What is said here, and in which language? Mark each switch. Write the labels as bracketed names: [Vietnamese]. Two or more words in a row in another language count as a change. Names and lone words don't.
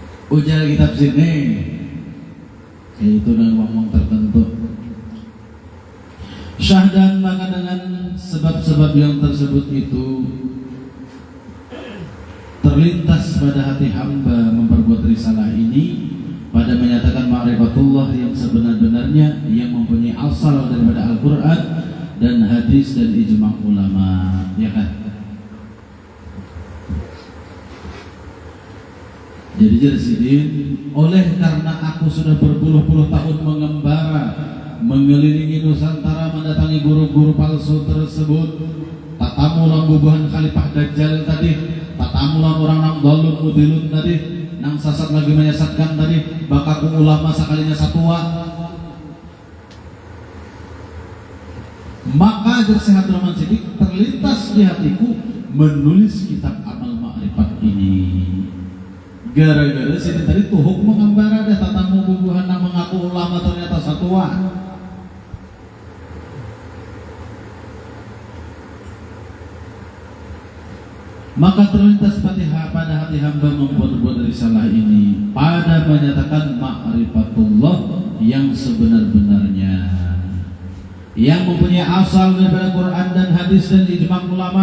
[Banjar] ujar kitab sini, yaitu dengan ngomong tertentu. [Malay] Syahdan maka dengan sebab-sebab yang tersebut itu terlintas pada hati hamba memperbuat risalah ini pada menyatakan ma'rifatullah yang sebenar-benarnya yang mempunyai asal daripada Al-Quran dan hadis dan ijma' ulama, ya kan? [Indonesian] Jadi Jersidin, oleh karena aku sudah berpuluh-puluh tahun mengembara mengelilingi Nusantara mendatangi guru-guru palsu tersebut, [Banjar] tatamulang bubuhan Khalifah Dajjal tadi, tatamulang orang nang dolun mudilun tadi, nang sasat lagi menyesatkan tadi, bakaku ulama sekalinya satua. [Indonesian] Maka Syekh Abdul Rahman Siddiq terlintas di hatiku menulis kitab amal ma'rifat ini. [Banjar] Gara-gara sini tadi tuhuk mengembara dah tatamu bubuhan nang mengaku ulama ternyata satua. [Malay] Maka terlintas pada hati hamba membuat risalah ini pada menyatakan ma'rifatullah yang sebenar-benarnya, yang mempunyai asal daripada Quran dan hadis dan ijma' ulama.